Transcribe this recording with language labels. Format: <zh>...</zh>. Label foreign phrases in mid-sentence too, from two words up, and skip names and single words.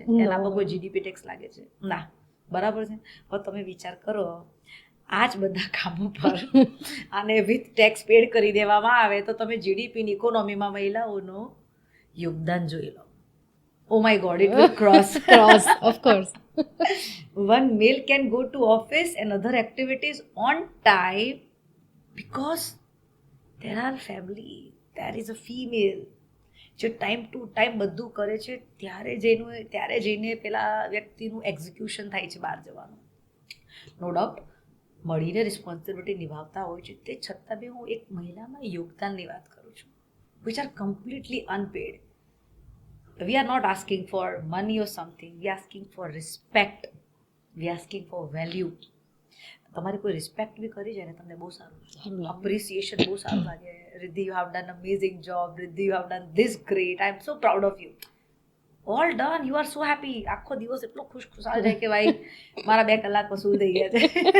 <gu>એના પર કોઈ</gu> <en>GDP tax</en> <gu>લાગે છે? ના. બરાબર છે. હવે તમે વિચાર કરો આ જ બધા કામો પર આને</gu> <en>with tax paid</en> <gu>કરી દેવામાં આવે તો તમે જીડીપીની ઇકોનોમીમાં મહિલાઓનો યોગદાન જોઈ લો.</gu> <en>Oh my God, it will cross. of course. One male can go to office and other activities on time because there are family, there is a female</en> <gu>જે ટાઈમ ટુ ટાઈમ બધું કરે છે ત્યારે જઈને પેલા વ્યક્તિનું એક્ઝિક્યુશન થાય છે બહાર જવાનું.</gu> <en>no doubt</en> <gu>મળીને રિસ્પોન્સિબિલિટી નિભાવતા હોય છે. તે છતાં બી હું એક મહિલામાં યોગદાનની વાત કરું છું</gu> <en>which are completely unpaid. We are not asking for money or something. We are asking for respect. We are asking for value.</en> <gu>તમારી કોઈ રિસ્પેક્ટ બી કરી જાય ને તમને બહુ સારું અપ્રિસિએશન બહુ સારું લાગે.</gu> <en>રિદ્ધિ, you have done amazing job. રિદ્ધિ, you have done this great. I am so proud of you. All done. You are so happy.</en> <gu>આખો દિવસ એટલો ખુશખુશાલ જાય કે ભાઈ મારા 2 કલાક વસૂલ થઈ ગયા છે.</gu>